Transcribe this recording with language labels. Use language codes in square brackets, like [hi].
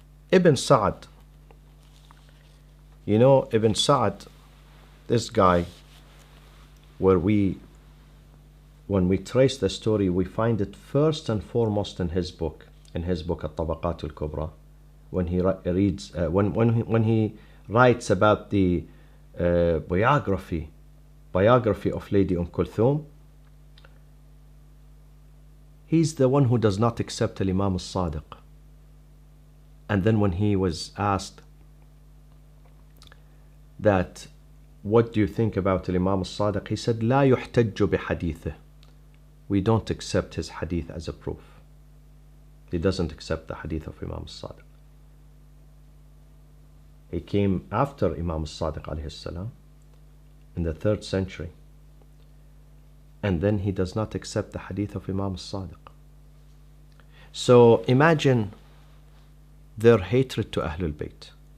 [en] Ibn Sa'd, you know, Ibn Sa'd, this guy, when we trace the story, we find it first and foremost in his book At-Tabaqat al-Kubra, when he reads, when he writes about the biography of Lady Kulthum. He's the one who does not accept Imam al-Sadiq. And then when he was asked that, what do you think about Imam al-Sadiq? He said, [ar] لا يحتج بحديثه. [en] We don't accept his hadith as a proof. He doesn't accept the hadith of Imam al-Sadiq. He came after Imam al-Sadiq alayhi salam in the 3rd century. And then he does not accept the hadith of Imam al-Sadiq. So imagine their hatred to Ahlul Bayt.